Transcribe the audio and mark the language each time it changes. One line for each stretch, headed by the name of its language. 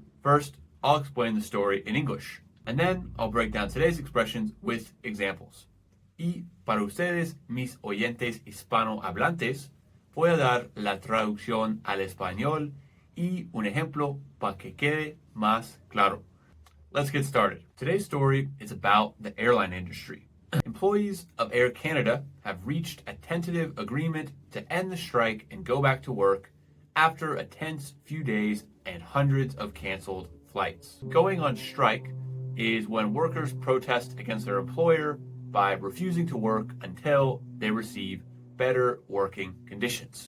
English: First, I'll explain the story in English, and then I'll break down today's expressions with examples.
Spanish: Y para ustedes, mis oyentes hispanohablantes, voy a dar la traducción al español y un ejemplo para que quede más claro.
English: Let's get started. Today's story is about the airline industry. Employees of Air Canada have reached a tentative agreement to end the strike and go back to work after a tense few days and hundreds of canceled flights. Going on strike is when workers protest against their employer by refusing to work until they receive better working conditions.